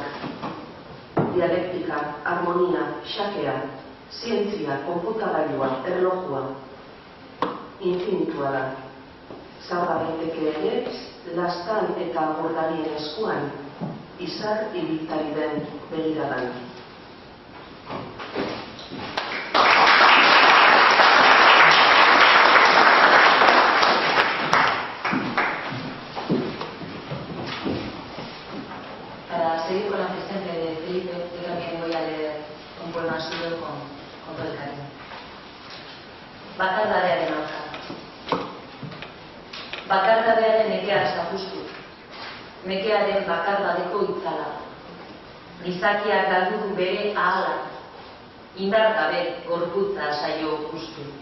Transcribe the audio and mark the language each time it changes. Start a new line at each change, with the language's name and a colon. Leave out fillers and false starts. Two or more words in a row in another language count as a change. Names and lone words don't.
Basque: Dialektika, harmonia, xakea, zientzia, konputagailua, erlojua. Infinitua da. Zaba daiteke ere, lastan eta bordarien eskuan, izar ibiltari den begiradan.
Spanish: Para seguir con la presencia de Felipe, yo también voy a leer un poema suyo con todo el cariño.
Basque: Bakardadearen aurka. Bakardadearen nekea zapustu. Nekearen bakardadeko itzala. Gizakiak galdu du bere ahala. Indar gabe gorputza saio justu.